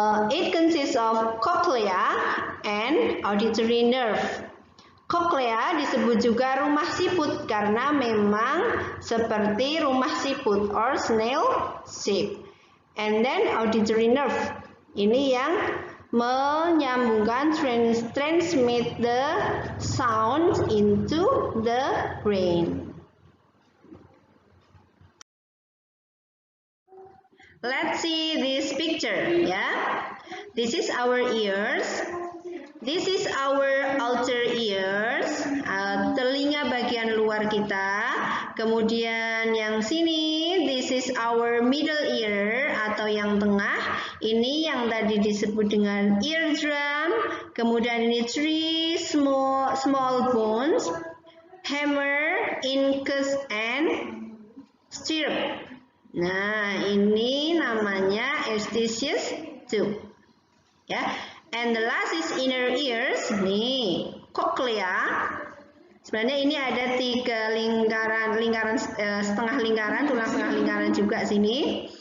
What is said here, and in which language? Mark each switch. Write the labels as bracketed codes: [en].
[en] It consists of cochlea and auditory nerve. [id] Cochlea disebut juga rumah siput karena memang seperti rumah siput [en] or snail shape. And then auditory nerve. [id] Ini yang menyambungkan [en] transmit the sound into the brain. Let's see this picture ya. This is our ears. This is our outer ears, [id] telinga bagian luar kita. Kemudian yang sini, [en] this is our middle ear [id] atau yang tengah. Ini yang tadi disebut dengan eardrum. Kemudian ini 3 small bones, hammer, incus, and stirrup. Nah, ini namanya eustachius tube. ya. [en] And the last is inner ears. [id] Nih, cochlea. Sebenarnya ini ada 3 lingkaran setengah lingkaran, tulang setengah lingkaran juga sini.